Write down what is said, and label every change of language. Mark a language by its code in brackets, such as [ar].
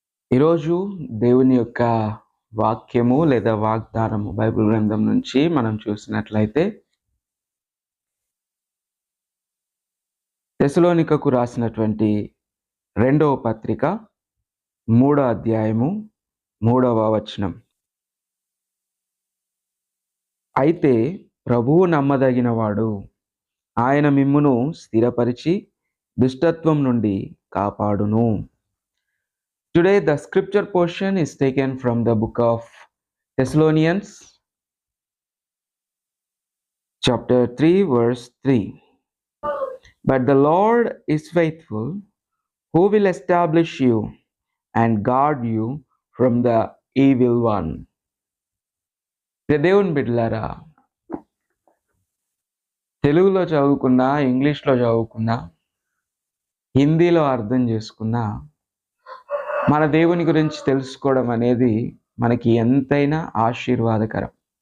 [te] ఈరోజు దేవుని యొక్క వాక్యము లేదా వాగ్దానము బైబిల్ గ్రంథం నుంచి మనం చూసినట్లయితే తెసలోనికకు రాసినటువంటి 2వ పత్రిక 3వ అధ్యాయము 3వ వచనం. అయితే ప్రభువు నమ్మదగినవాడు, ఆయన మిమ్మును స్థిరపరిచి దుష్టత్వం నుండి కాపాడును. [en] Today the scripture portion is taken from the book of Thessalonians chapter 3 verse 3. But the Lord is faithful, who will establish you and guard you from the evil one. [te] దేవుని బిడ్డలారా, తెలుగులో చదువుకున్నా, ఇంగ్లీష్లో చదువుకున్నా, హిందీలో అర్థం చేసుకున్నా, మన దేవుని గురించి తెలుసుకోవడం అనేది మనకి ఎంతైనా ఆశీర్వాదకరం.